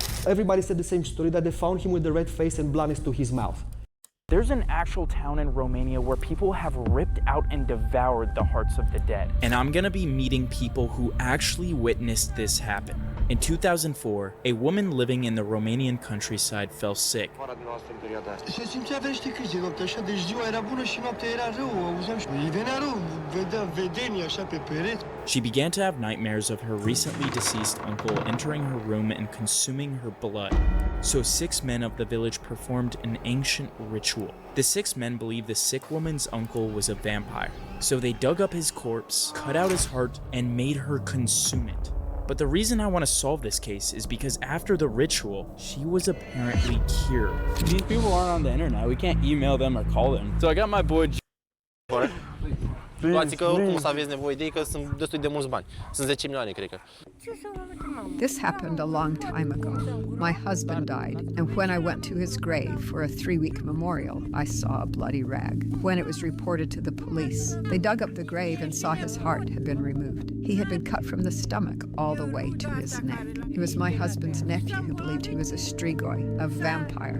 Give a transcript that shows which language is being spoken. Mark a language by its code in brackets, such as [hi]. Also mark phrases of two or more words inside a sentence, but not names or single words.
[en] Everybody said the same story, that they found him with the red face and blood to his mouth. There's an actual town in Romania where people have ripped out and devoured the hearts of the dead. And I'm gonna be meeting people who actually witnessed this happen. In 2004, a woman living in the Romanian countryside fell sick. [ro] Se simțea vește câte noapte așa, deci ziua era bună și noaptea era rău, auzeam și îi venea rău, vedea vedenii așa pe pereți. [en] She began to have nightmares of her recently deceased uncle entering her room and consuming her blood. So 6 men of the village performed an ancient ritual. The 6 men believed the sick woman's uncle was a vampire. So they dug up his corpse, cut out his heart, and made her consume it. But the reason I want to solve this case is because after the ritual, she was apparently cured. These people aren't on the internet. We can't email them or call them. So I got my boy. [ro] Luați că oricum o să aveți nevoie de ei, că sunt destul de mulți bani. Sunt 10 milioane, cred că. [en] This happened a long time ago. My husband died, and when I went to his grave for a 3-week memorial, I saw a bloody rag. When it was reported to the police, they dug up the grave and saw his heart had been removed. He had been cut from the stomach all the way to his neck. It was my husband's nephew who believed he was a strigoi, a vampire.